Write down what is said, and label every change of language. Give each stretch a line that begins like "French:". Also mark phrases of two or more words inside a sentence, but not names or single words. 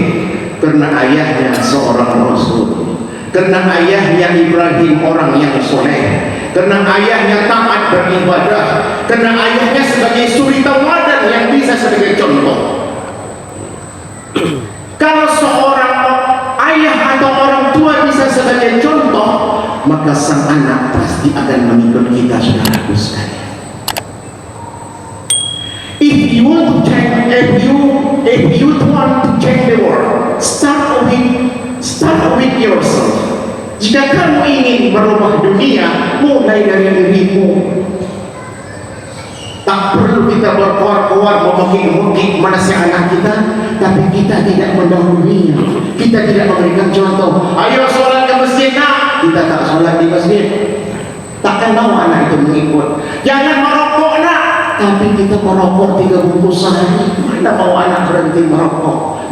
Indonesian: Karena ayahnya seorang rasul, karena ayahnya Ibrahim orang yang soleh, karena ayahnya taat beribadah, karena ayahnya sebagai suri tauladan yang bisa sebagai contoh. Kalau seorang ayah atau orang tua bisa sebagai contoh, maka sang anak pasti akan mengikut kita, saudaraku sekalian.
English: If you want to change the world, start with yourself.
Indonesian: Jika kamu ingin merubah dunia, mulai dari dirimu. Tak perlu kita berkuar-kuar memukik-mukik manasih anak kita, tapi kita tidak mendahulunya. Kita tidak memberikan contoh. Ayo sholat ke masjid, nak. Kita tak sholat di masjid. Takkan mau anak itu mengikut. Jangan merokok, nak. Tapi kita merokok 3 bungkus sehari. Mana mau anak berhenti merokok?